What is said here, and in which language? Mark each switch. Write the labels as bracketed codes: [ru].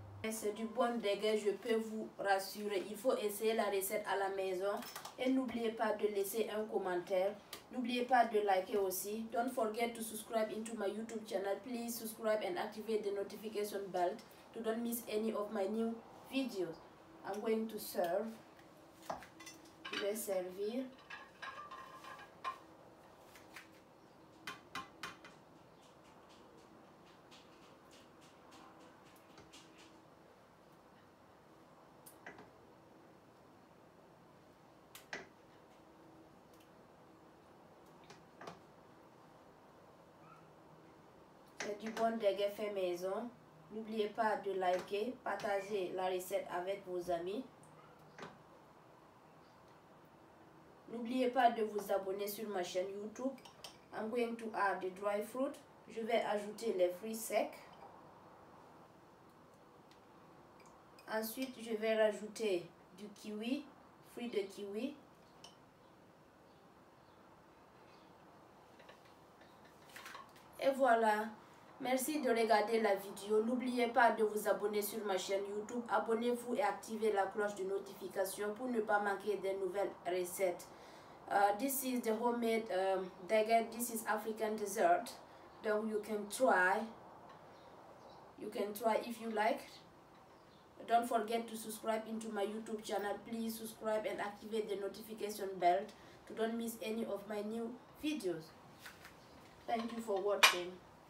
[fr] C'est du bon degué, je peux vous rassurer. Il faut essayer la recette à la maison. Et n'oubliez pas de laisser un commentaire. N'oubliez pas de liker aussi. [en] Don't forget to subscribe into my YouTube channel. Please subscribe and activate the notification bell to don't miss any of my new videos. I'm going to serve. [fr] Je vais servir. C'est du bon degué fait maison. N'oubliez pas de liker, partager la recette avec vos amis. N'oubliez pas de vous abonner sur ma chaîne YouTube. [en] I'm going to add the dry fruit. [fr] Je vais ajouter les fruits secs. Ensuite, je vais rajouter du kiwi, fruit de kiwi. Et voilà. Merci de regarder la vidéo. N'oubliez pas de vous abonner sur ma chaîne YouTube. Abonnez-vous et activez la cloche de notification pour ne pas manquer des nouvelles recettes. [en] This is the homemade dege. This is African dessert. Donc you can try. You can try if you like. Don't forget to subscribe into my YouTube channel. Please subscribe and activate the notification bell to don't miss any of my new videos. Thank you for watching.